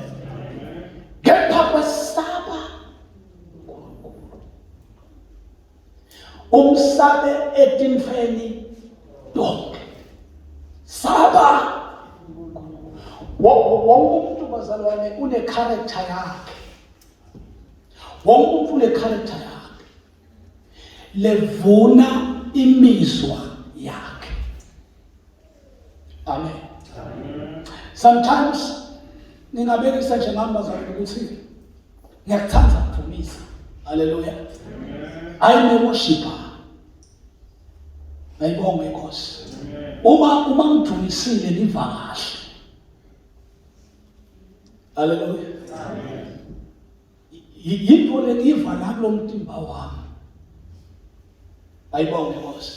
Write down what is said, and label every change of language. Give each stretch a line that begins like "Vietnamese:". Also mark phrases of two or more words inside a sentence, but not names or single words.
Swati: Kepha kwesaba uNkulunkulu. Umsabe etimfeni donke. Saba. Wonke umuntu bazalwane une character yakhe. Wonke umuntu une character yakhe. Levuna imizwa yakhe. Amen. Amen. Sometimes ningabekisa nje ngami bazalwane ukuthi ngiyakuthanda ukuvumisa.
English: Hallelujah. I'm a worshiper.
Swati: Ayibonge inkosi. Uma ngithunisile niva kahle. Hallelujah. Amen. Yinto lengiva nalo mtimba wami. Ayibonge inkosi.